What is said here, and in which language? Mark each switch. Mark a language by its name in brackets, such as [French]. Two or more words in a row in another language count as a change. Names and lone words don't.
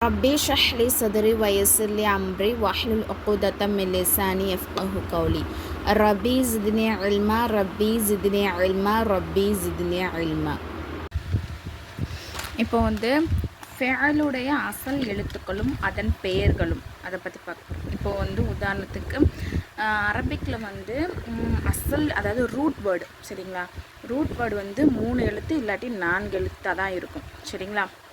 [Arabic] ربي اشرح لي صدري ويسر لي أمري واحلل عقدة من لساني يفقهوا قولي ربي زدني علما ربي زدني علما ربي زدني علما. [Tamil] இப்போ ஃபெஅலுடைய அசல் எழுத்துக்களும் அதன் பெயர்களும் அதை பற்றி பார்க்குறோம். இப்போ உதாரணத்துக்கு அரபிக்கில் அசல் அதாவது [English] root word [Tamil] சரிங்களா. [English] root word [Tamil] 3 எழுத்து இல்லாட்டி 4 எழுத்தாக தான் இருக்கும் சரிங்களா.